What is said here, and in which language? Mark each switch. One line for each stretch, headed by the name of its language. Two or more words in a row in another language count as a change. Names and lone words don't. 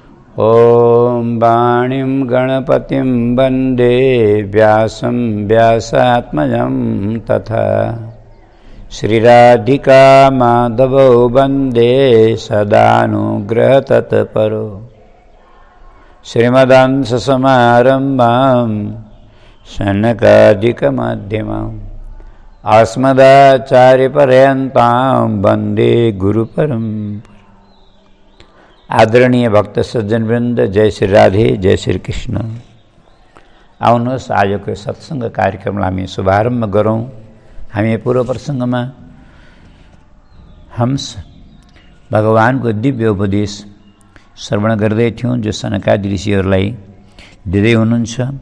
Sanskrit: ॐ वाणीं गणपतिं वन्दे व्यासं व्यासात्मजं तथा श्रीराधिका माधवौ वन्दे सदानुग्रहतत्परो श्रीमदांससमारम्भां शनकादिकमध्यमाम् अस्मदाचार्यपर्यन्तां वन्दे गुरुपरम्पराम्।
Nepali: आदरणीय भक्त सज्जन वृंद, जय श्री राधे, जय श्री कृष्ण। आउनुहोस् आजको सत्सङ्ग कार्यक्रमलाई हामी शुभारम्भ गरौँ। हामी पूर्व प्रसङ्गमा हंस भगवानको दिव्य उपदेश श्रवण गर्दै थियौँ, जो सनकादि ऋषिहरूलाई दिँदै हुनुहुन्छ।